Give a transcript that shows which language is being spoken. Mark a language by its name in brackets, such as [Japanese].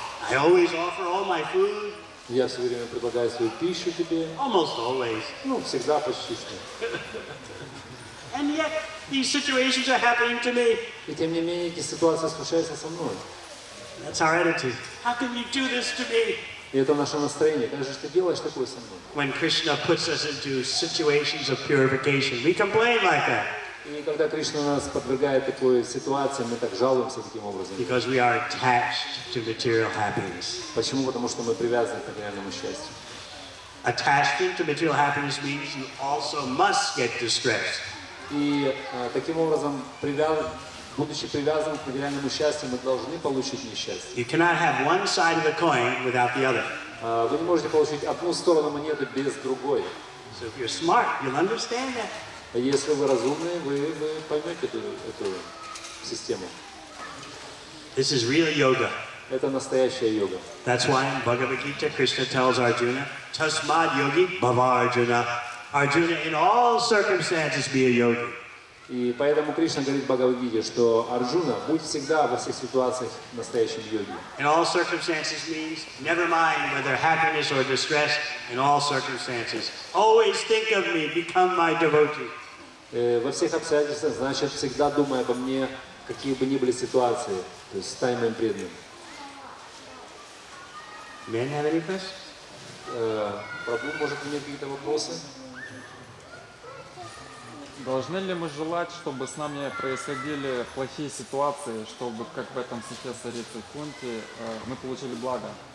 [English] I always offer all my food. [Russian] Я все время предлагаю свою пищу тебе. [English] Almost always. [Russian] Ну, всегда почти что. [English] And yet, these situations are happening to me. [Russian] И тем не менее, эти ситуации случаются со мной. [English] That's our attitude. How can you do this to me? [Russian] И это наше настроение. Как же ты делаешь такое со мной? [English] When Krishna puts us into situations of purification, we complain like that. [Russian] И когда Кришна нас подвергает такой ситуации, мы так жалуемся таким образом. [English] Because we are attached to material happiness. [Russian] Почему? Потому что мы привязаны к материальному счастью. [English] Attachment to material happiness means you also must get distressed. [Russian] И таким образом, будучи привязанным к материальному счастью, мы должны получить несчастье. [English] You cannot have one side of the coin without the other. [Russian] Вы не можете получить одну сторону монеты без другой. [English] So if you're smart, you'll understand that. [Russian] Если вы разумные, вы поймете эту систему. [English] This is real yoga. [Russian] Это настоящая йога. [English] That's why in Bhagavad-Gita, Krishna tells Arjuna, [Sanskrit] Tasmad yogi bhava Arjuna. [English] Arjuna, in all circumstances, be a yogi. [Russian] И поэтому Кришна говорит в Бхагавад-гите, что Арджуна, будь всегда во всех ситуациях настоящим йоги. [English] In all circumstances means never mind whether happiness or distress. In all circumstances, always think of me, become my devotee. [Russian] Во всех обстоятельствах, значит, всегда думай обо мне, какие бы ни были ситуации, то есть стань моим преданным. [English] Men have any questions? [Russian] Прабху, может, иметь какие-то вопросы? Должны ли мы желать, чтобы с нами происходили плохие ситуации, чтобы, как в этом стихе царицы Кунти, мы получили благо?